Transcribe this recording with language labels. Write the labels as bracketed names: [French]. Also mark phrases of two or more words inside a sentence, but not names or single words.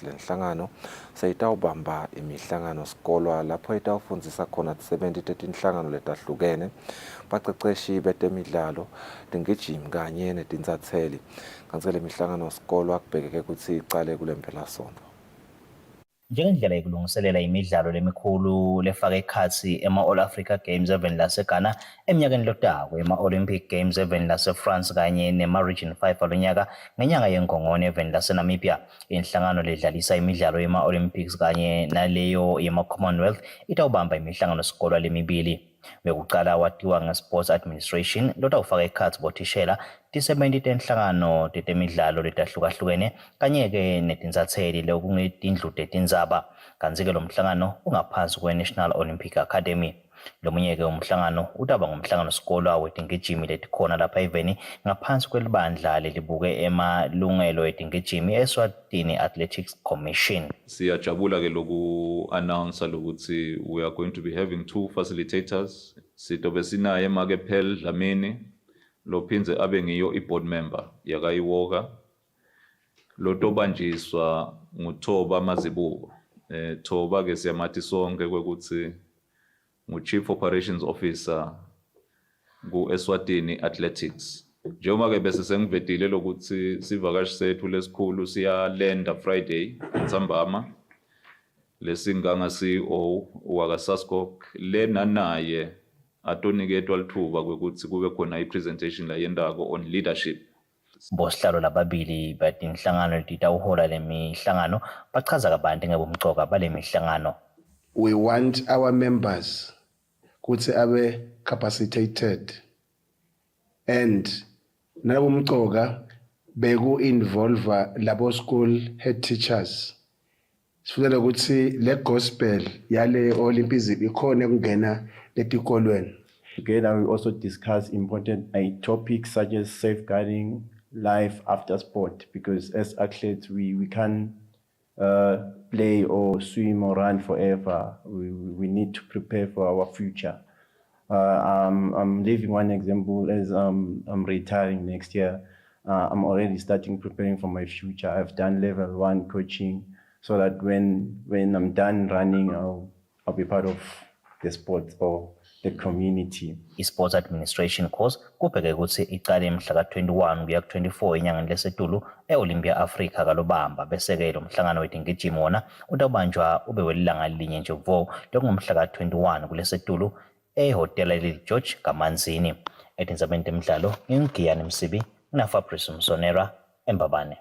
[Swati] Lenhlangano seyitawubamba imihlangano sikolwa lapho itawufundzisa khona 70 tetinhlangano letahlukene baceceshi betemidlalo tingijimi kanye netinsatseli. Kantsi lemihlangano sikolwa kubhekeke kutsi icale kulempelasonto. Njengendlela yokulungiselela imidlalo lemikhulu lefaka ekhatsi ema-All Africa Games event laseGhana eminyakeni lotako, ema-Olympic Games event lase-France kanye nema-Region 5 alonyaka ngenyanga yeNgongoni event lase-Namibia. Inhlangano ledlalisa imidlalo yema-Olympics kanye naleyo yema-Commonwealth itawubamba imihlangano sikolwa lemibili. Wekucala watiwa nge-Sports Administration lotawufaka ekhatsi bothishela tisebenti tenhlangano tetemidlalo letahlukahlukene kanye-ke netinsatseli lekungetindlu tetindzaba. Kantsi-ke lo mhlangano ungaphansi kwe-National Olympic Academy. Lomunye-ke umhlangano utaba ngumhlangano sikolwa wetingijimi letikhona lapha eveni ngaphansi kwelibandla lelibuke emalungelo etingijimi Eswatini Athletics Commission. Siyajabula-ke loku-announce lokuthi [English] we are going to be having 2 facilitators. [Swati] Sitobe sinaye Emake Pearl Dlamini lophinze abe ngiyo i- [English] board member [Swati] yakayiwoka lotobanjiswa nguThoba Mazibuko. Thoba-ke siyamathi sonke kwekuthi ngu- [English] Chief Operations Officer [Swati] ku-Eswatini Athletics. Njengoba-ke bese sengivedile lokuthi sivakashi sethu lesikhulu siyalenda Friday entsambama lesinganga CEO wakaSASCOC lena naye atoniketwa lithuba kwekuthi kube khona i-presentation la yendako [English] on leadership. [Swati] Bosihlalo lababili batinhlangano letitawuhola lemihlangano bachaza kabanti ngebumcoka balemihlangano. [English] We want our members [Swati] ukuthi abe [English] capacitated and [Swati] nabumcoka beku [English] involve labo school head teachers. [Swati] Sifuna ukuthi le gospel yale Olympics ikhona kungena letikolweni. [English] Together we also discuss important topics such as safeguarding life after sport, because as athletes we can't play or swim or run forever. We need to prepare for our future. I'm leaving one example as I'm retiring next year. I'm already starting preparing for my future. I've done level 1 coaching so that when I'm done running, I'll be part of the sport or the community. [Swati] I-Sports Administration course kubheke ukuthi iqale mhla ka-21 kuya ku-24 enyangeni leSetulu e-Olympia Africa kaLobamba, bese-ke lo mhlangano wetingijimi wona utawubanjwa ube welilanga linye nje vo lokungumhla ka-21 kuleSetulu ehhotela George Kamanzini. Etindzabeni temidlalo ngingiyani Msibi naFabrice Msonera eMbabane.